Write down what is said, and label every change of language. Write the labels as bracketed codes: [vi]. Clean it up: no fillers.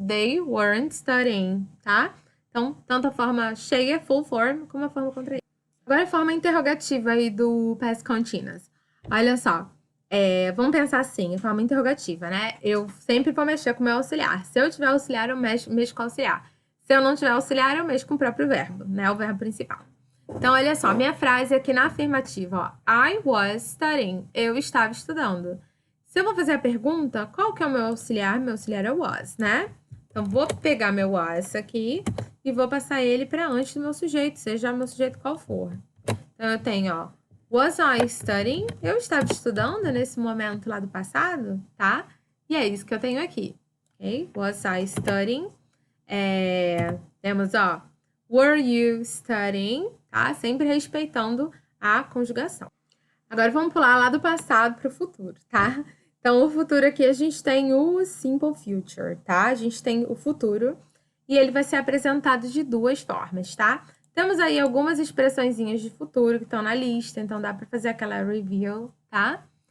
[en] They weren't studying, tá? [pt] Então, tanto a forma cheia, full form, como a forma contraída. Agora a forma interrogativa aí do past continuous. Olha só. Vamos pensar assim, a forma interrogativa, né? Eu sempre vou mexer com o meu auxiliar. Se eu tiver auxiliar, eu mexo com o auxiliar. Se eu não tiver auxiliar, eu mexo com o próprio verbo, né? O verbo principal. Então, olha só, minha frase aqui na afirmativa, ó. [en] I was studying. [pt] Eu estava estudando. Se eu vou fazer a pergunta, qual que é o meu auxiliar? Meu auxiliar é o was, né? Então, vou pegar meu was aqui e vou passar ele para antes do meu sujeito, seja o meu sujeito qual for. Então, eu tenho, ó, [en] was I studying? [pt] Eu estava estudando nesse momento lá do passado, tá? E é isso que eu tenho aqui. [en] ok? Was I studying? [pt] Temos, ó, [en] were you studying? [pt] Tá? Sempre respeitando a conjugação. Agora, vamos pular lá do passado para o futuro, tá? Então, o futuro aqui, a gente tem o simple future, tá? A gente tem o futuro e ele vai ser apresentado de duas formas, tá? Temos aí algumas expressõezinhas de futuro que estão na lista, então dá para fazer aquela review, tá?